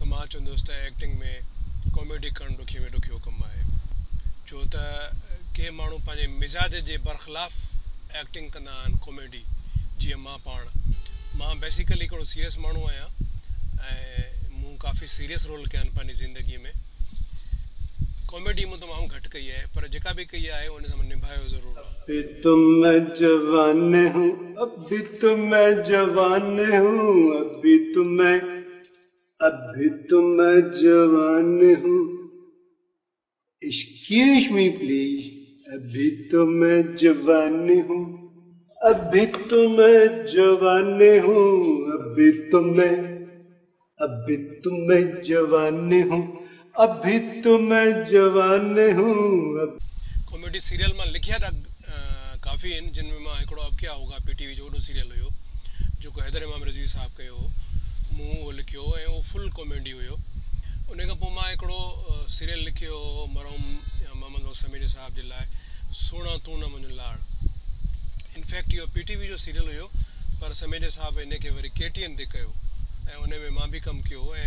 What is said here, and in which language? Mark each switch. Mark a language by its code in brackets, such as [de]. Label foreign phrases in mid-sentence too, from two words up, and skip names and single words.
[sd] मां चवंदुसि त एक्टिंग में कॉमेडी करणु ॾुखियो में ॾुखियो कमु आहे छो त के माण्हू पंहिंजे मिज़ाज जे बरख़िलाफ़ एक्टिंग कंदा आहिनि कॉमेडी जीअं मां बेसिकली हिकिड़ो सीरियस माण्हू आहियां ऐं मूं काफ़ी सीरियस रोल कया आहिनि पंहिंजी ज़िंदगीअ में कॉमेडी मूं तमामु घटि कई आहे पर जेका बि कई आहे उन सां मां निभायो ज़रूरु [hi] अभी तो मैं जवान हूँ अभी तो मैं जवान हूँ अभी तो मैं जवान हूँ [en] excuse me please [hi] अभी तो मैं जवान हूँ अभी तो मैं जवान हूँ अभी तो मैं जवान हूँ अभी तो मैं जवान हूँ [sd] कॉमेडी सीरियल मां लिखिया काफ़ी आहिनि जिन में मां हिकिड़ो अब क्या होगा PTV जो वॾो सीरियल हुयो जेको हैदर इमाम रज़वी साहब कयो हो मूं उहो लिखियो ऐं उहो फुल कॉमेडी हुयो उन खां पोइ मां हिकिड़ो सीरियल लिखियो हो मरहूम मोहम्मद समीर साहब जे लाइ सोना तूं न मुंहिंजो लाड़ इनफैक्ट इहो PTV जो सीरियल हुयो पर समीर साहब इन खे वरी KTN ते कयो ऐं उन में मां बि कमु कयो ऐं